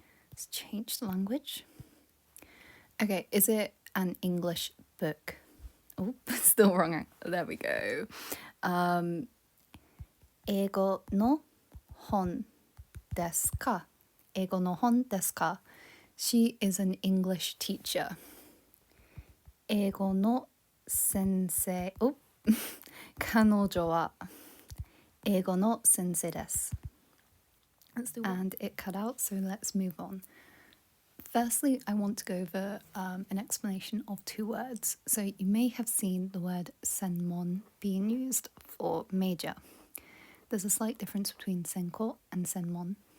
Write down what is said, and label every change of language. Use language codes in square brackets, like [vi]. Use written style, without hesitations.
[en] Let's change the language. Okay, is it an English book? Oh, still wrong. There we go. [ja] 英語の本ですか? 英語の本ですか? [en] She is an English teacher. [ja] 英語の先生. Oh, 彼女は英語の先生です. [en] And it cut out, so let's move on. Firstly, I want to go over an explanation of two words. So you may have seen the word senmon being used for major. There's a slight difference between senko and senmon.